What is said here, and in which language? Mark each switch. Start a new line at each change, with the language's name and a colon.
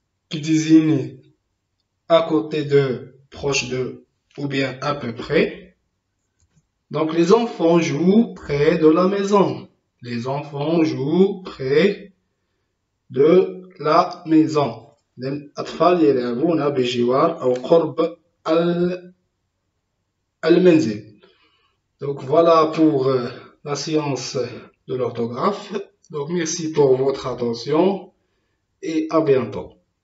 French: Qui désigne à côté de, proche de, ou bien à peu près. Donc les enfants jouent près de la maison. Les enfants jouent près de la maison.
Arabic: الأطفال يلعبون بجوار أو قرب المنزل.
French: Donc voilà pour la science de l'orthographe. Donc merci pour votre attention et à bientôt.